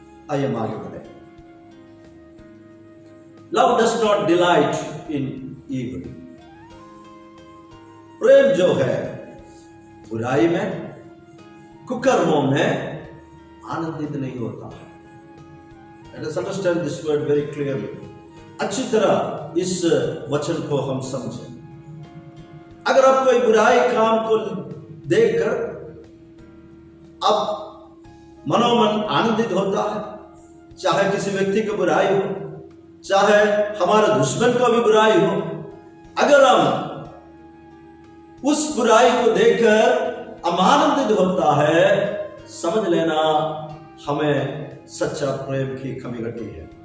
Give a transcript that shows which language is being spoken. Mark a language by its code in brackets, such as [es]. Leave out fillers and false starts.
[hi] आइए हम आगे बढ़े। [en] love does not delight in evil, [hi] प्रेम जो है बुराई में, कुकर्मों में आनंदित नहीं होता है। [en] Let us understand this word very clearly. [hi] अच्छी तरह इस वचन को हम समझें। अगर आप कोई बुराई काम को देखकर आप मनोमन आनंदित होता है, चाहे किसी व्यक्ति की बुराई हो, चाहे हमारे दुश्मन को भी बुराई हो, अगर हम उस बुराई को देखकर हम आनंदित होता है, समझ लेना हमें सच्चा प्रेम की कमी घटी है।